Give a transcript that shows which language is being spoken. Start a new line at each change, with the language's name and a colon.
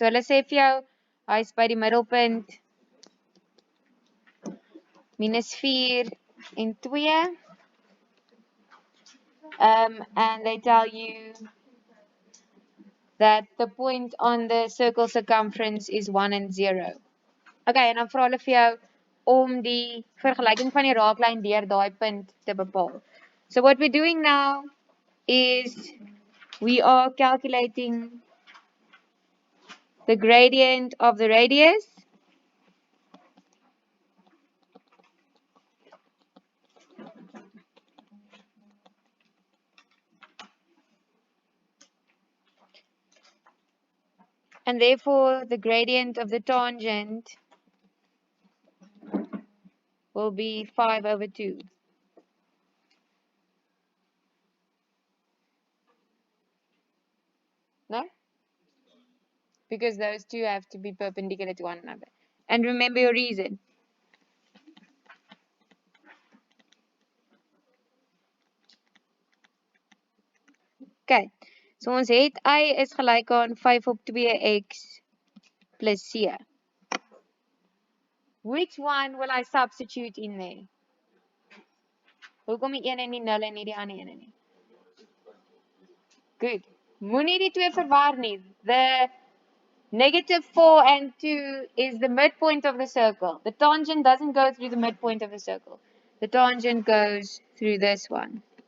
English: So let's say if you is
Afrikaans: by die middelpunt minus 4 en 2.
English: And they tell you that the point on the circle circumference is 1 and 0.
Afrikaans: Okay, en dan vra hulle vir jou om die vergelyking van die raaklyn deur daai punt te bepaal.
English: So what we're doing now is we are calculating the gradient of the radius and therefore the gradient of the tangent will be 5/2. No? Because those two have to be perpendicular to one another. And remember your reason.
Afrikaans: Okay, so ons het y is gelyk aan 5/2x plus c.
English: Which one will I substitute in there?
Afrikaans: Hoekom die 1 en die 0 en nie die ander 1 nie? Good. Moenie die twee verwar nie.
English: The negative 4 and 2 is the midpoint of the circle. The tangent doesn't go through the midpoint of the circle. The tangent goes through this one.